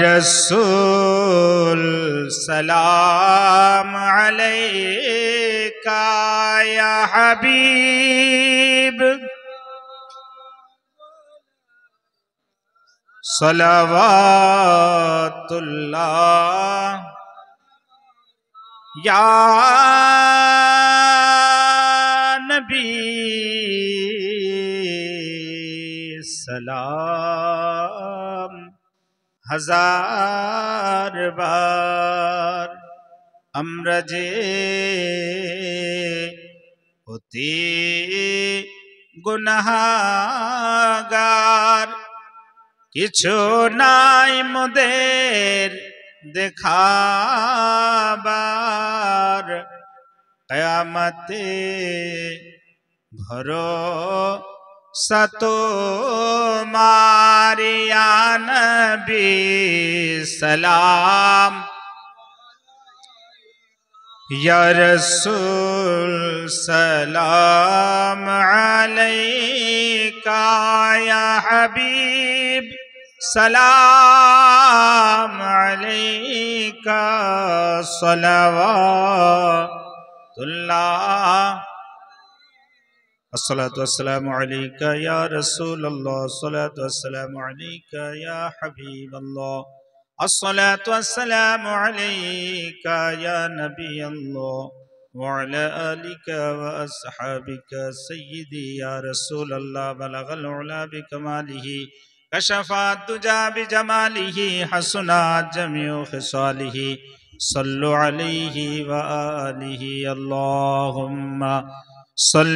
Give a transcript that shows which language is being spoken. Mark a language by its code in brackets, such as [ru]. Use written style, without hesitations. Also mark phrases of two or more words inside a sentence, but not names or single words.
[ar] رسول سلام عليك, يا حبيب صلوات الله، يا نبي سلام. [hi] हजार बार [bn] আমরা যে অতি গুনাহগার, কিছু নাই মোদের দেখাবার, কিয়ামতে [hi] भरोसा तुम्हारे [ar] يا نبي سلام يا رسول سلام عليك يا حبيب سلام عليك صلوات الله الصلاة والسلام عليك يا رسول الله الصلاة والسلام عليك يا حبيب الله الصلاة والسلام عليك يا نبي الله وعلى آلك وأصحابك سيدي يا رسول الله بلغ العلى بكماله كشف الدجى بجماله حسنت جميع خصاله صلوا عليه وآله اللهم صل